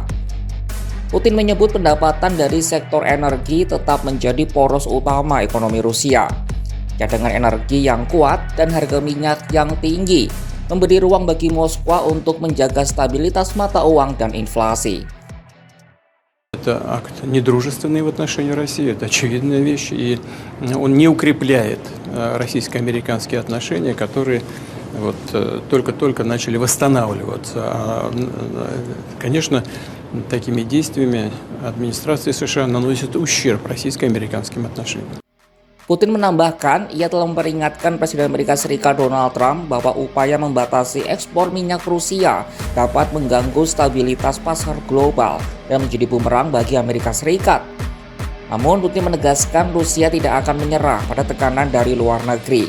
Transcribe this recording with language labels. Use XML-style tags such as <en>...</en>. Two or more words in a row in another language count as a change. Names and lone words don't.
<id>Putin menyebut pendapatan dari sektor energi tetap menjadi poros utama ekonomi Rusia. Cadangan energi yang kuat dan harga minyak yang tinggi memberi ruang bagi Moskwa untuk menjaga stabilitas mata uang dan inflasi.</id> <ru>Это акт недружественный в отношении России, это очевидная вещь, и он не укрепляет российско-американские отношения, которые вот только-только начали восстанавливаться. Конечно, такими действиями администрация США наносит ущерб российско-американским отношениям.</ru> <id>Putin menambahkan, ia telah memperingatkan Presiden Amerika Serikat Donald Trump bahwa upaya membatasi ekspor minyak Rusia dapat mengganggu stabilitas pasar global dan menjadi bumerang bagi Amerika Serikat. Namun, Putin menegaskan Rusia tidak akan menyerah pada tekanan dari luar negeri.</id>